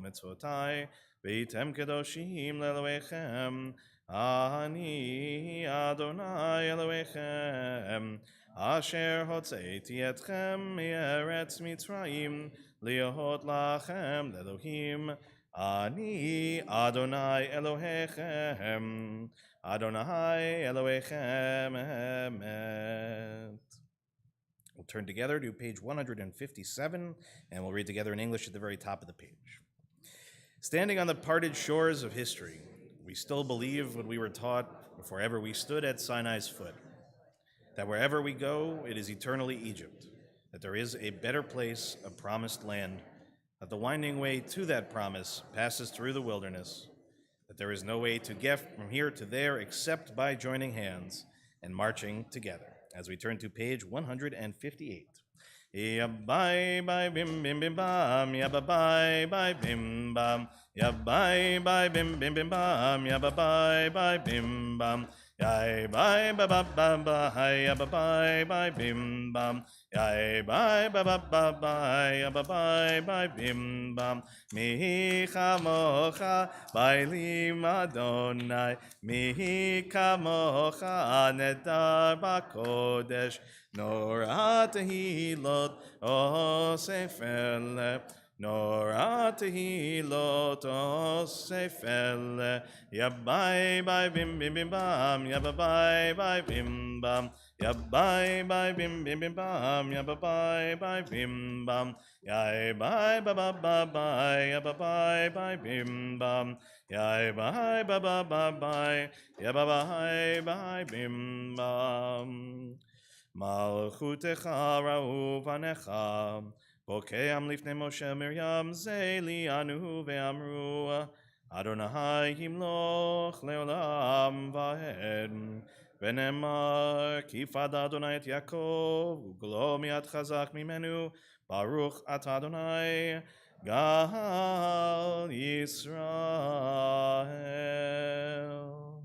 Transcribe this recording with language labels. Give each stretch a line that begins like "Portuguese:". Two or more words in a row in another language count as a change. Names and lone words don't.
Hebrew: מצוותי והייתם קדושים לאלהיכם אני אדני אלהיכם אשר הוצאתי אתכם מארץ מצרים להיות לכם לאלהים אני אדני אלהיכם אדני אלהיכם אמת.
English: We'll turn together to page 157, and we'll read together in English at the very top of the page. Standing on the parted shores of history, we still believe what we were taught before ever we stood at Sinai's foot, that wherever we go, it is eternally Egypt, that there is a better place, a promised land, that the winding way to that promise passes through the wilderness, that there is no way to get from here to there except by joining hands and marching together. As we turn to page 158. Yabai bye bim bim bim bam, yabai bye bim bam, yabai bye bim bim bim bam, yabai bye bim bam, yai bye ba ba ba ba, yabai bye bim bam, yai bye ba ba ba ba, yabai bye bim bam.
Hebrew: מי כמוכה באלים אדני, מי כמוכה נאדר בקדש. נורא תהלות עושה פלא, נורא תהלות עושה פלא, Yabai bye bim bim bim bam, Yabai bye bim bam, Yabai bye bim bim bim bam, Yabai bye bim bam, Yai bye ba ba ba bye, Yabai bye bim bam, Yai bye ba ba ba bye, Yabai bye bim bam. מלכותך ראו בניך, בוקע ים לפני משה ומרים זה אלי ענו ואמרו, אדני ימלך לעולם ועד, ונאמר כי פדה אדני את יעקב, וגאלו מיד חזק ממנו, ברוך אתה אדני, גאל ישראל.